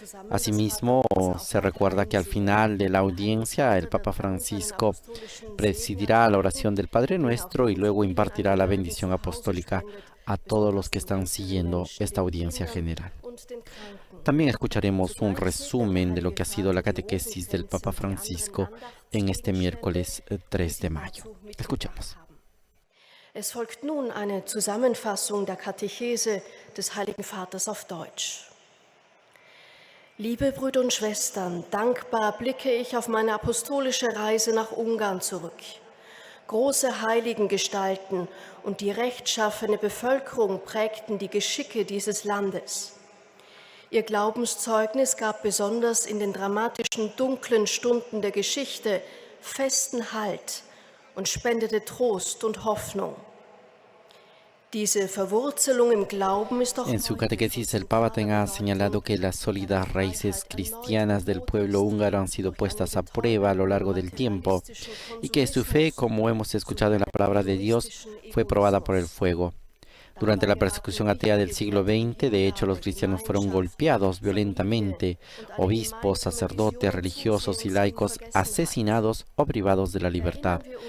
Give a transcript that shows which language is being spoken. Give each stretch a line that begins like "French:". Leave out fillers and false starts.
Spanish: Asimismo, se recuerda que al final de la audiencia el Papa Francisco presidirá la oración del Padre Nuestro y luego impartirá la bendición apostólica a todos los que están siguiendo esta audiencia general. También escucharemos un resumen de lo que ha sido la catequesis del Papa Francisco en este miércoles 3 de mayo. Escuchamos.
German: Es folgt nun eine Zusammenfassung der Katechese des Heiligen Vaters auf Deutsch. Liebe Brüder und Schwestern, dankbar blicke ich auf meine apostolische Reise nach Ungarn zurück. Große Heiligengestalten und die rechtschaffene Bevölkerung prägten die Geschicke dieses Landes. Ihr Glaubenszeugnis gab besonders in den dramatischen, dunklen Stunden der Geschichte festen Halt und spendete Trost und Hoffnung. Diese Verwurzelung im Glauben ist doch
Spanish: En su catequesis, el Papa ha señalado que las sólidas raíces cristianas del pueblo húngaro han sido puestas a prueba a lo largo del tiempo y que su fe, como hemos escuchado en la palabra de Dios, fue probada por el fuego. Durante la persecución atea del siglo XX, de hecho, los cristianos fueron golpeados violentamente, obispos, sacerdotes, religiosos y laicos asesinados o privados de la libertad.